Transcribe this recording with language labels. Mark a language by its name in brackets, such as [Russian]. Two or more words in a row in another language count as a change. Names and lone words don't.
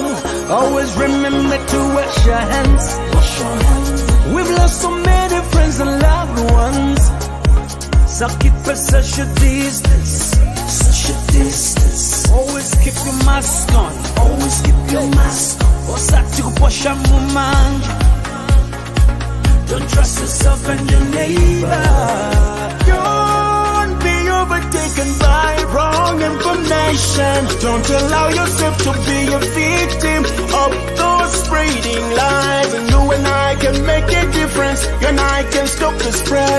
[English] Always remember to wash your hands. Wash your hands. We've lost so many friends and loved ones. So keep a social distance. Social distance. Always keep your mask on. Always keep your mask on. [Nyanja] Osati kuposha mumanja. [English] Don't trust yourself and your neighbor. Don't be overtaken by wrong information. Don't allow yourself to be a victim of those spreading lies. And you and I can make a difference. You and I can stop the spread.